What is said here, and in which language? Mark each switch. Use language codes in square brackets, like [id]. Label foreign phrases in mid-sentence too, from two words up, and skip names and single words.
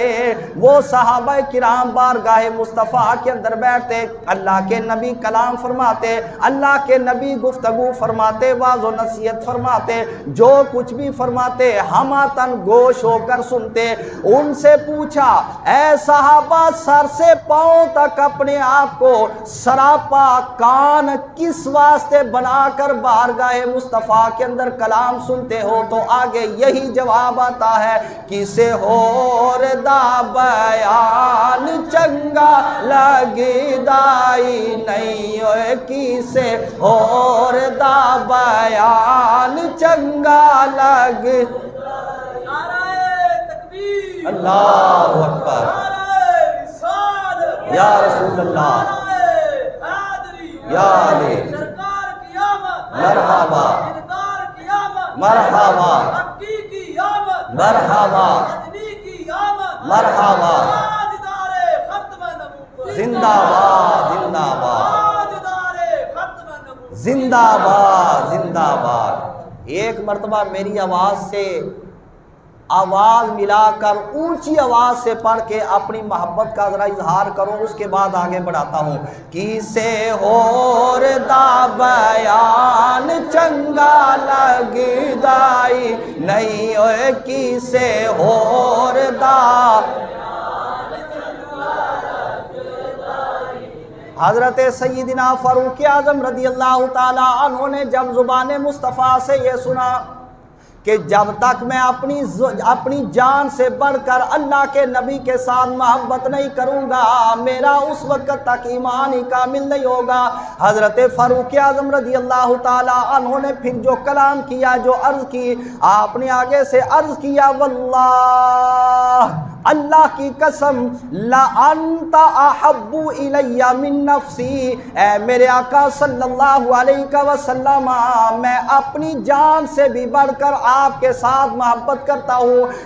[ur] وہ صحابہ کرام بارگاہ مصطفیٰ کے اندر بیٹھتے، اللہ کے نبی کلام فرماتے، اللہ کے نبی گفتگو فرماتے، واعظ و نصیحت فرماتے، جو کچھ بھی فرماتے فرماتے ہماتن گوش ہو کر سنتے۔ ان سے پوچھا اے صحابہ سر سے پاؤں تک اپنے آپ کو سراپا کان کس واسطے بنا کر بارگاہ مصطفیٰ کے اندر کلام سنتے ہو؟ تو آگے یہی جواب آتا ہے [pa] کسے ہور دا بیان چنگا لگی دائی نہیں ہوئے، کسے ہور دا بیان چنگا لگ۔ [ar] اللہ اکبر، یا رسول اللہ، یا علی، مرحبا مرحبا مرحبا مرحبا، [ur] زندہ باد زندہ باد زندہ باد [ar] زندہ باد۔ [ur] ایک مرتبہ میری آواز سے آواز ملا کر اونچی آواز سے پڑھ کے اپنی محبت کا ذرا اظہار کرو، اس کے بعد آگے بڑھاتا ہوں۔ [pa] کسے ہور دا بیان چنگا لگ دائی نہیں ہوئے، کسے ہور دا۔ [ur] حضرت سیدنا فاروق اعظم [ar] رضی اللہ تعالی عنہ [ur] نے جب زبان مصطفیٰ سے یہ سنا کہ جب تک میں اپنی جان سے بڑھ کر اللہ کے نبی کے ساتھ محبت نہیں کروں گا میرا اس وقت تک ایمان ہی کامل نہیں ہوگا، حضرت فاروق اعظم [ar] رضی اللہ تعالی عنہ [ur] نے پھر جو کلام کیا، جو عرض کی، آپ نے آگے سے عرض کیا واللہ، اللہ کی قسم، [ar] لَأَنْتَ أَحَبُّ إِلَيَّ مِن نَفْسِي، [ur] اے میرے آقا [ar] صلی اللہ علیہ وسلم، [ur] میں اپنی جان سے بھی بڑھ کر آپ کے ساتھ محبت کرتا ہوں۔